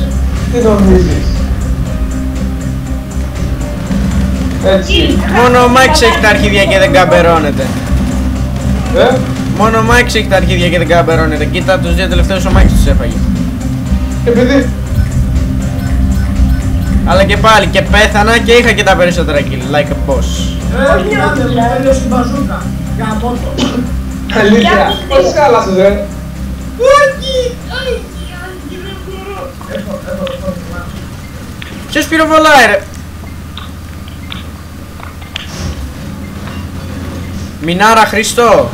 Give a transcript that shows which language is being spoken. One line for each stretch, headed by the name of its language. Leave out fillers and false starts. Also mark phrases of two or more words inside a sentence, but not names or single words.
Greek: Τι νομίζεις? Έτσι. Μόνο ο Μάκης έχει τα αρχίδια και δεν καμπερώνεται. Μόνο ο Μάκης έχει τα αρχίδια και δεν καμπερώνεται. Κοίτα τους δύο τελευταίους ο Μάκης τους έφαγε. Επειδή Αλλά και πάλι και πέθανα και είχα και τα περισσότερα kill.
English: Like a boss.
Greek: Κοιτάτε, μου τέλειωσε η μπαζούκα. Γαμώ το. αλήθεια. Πώς χάλασες ρε? Όχι, δεν μπορώ. Έχω. Ποιος πυροβολάει ρε? Μινάρα Χριστό.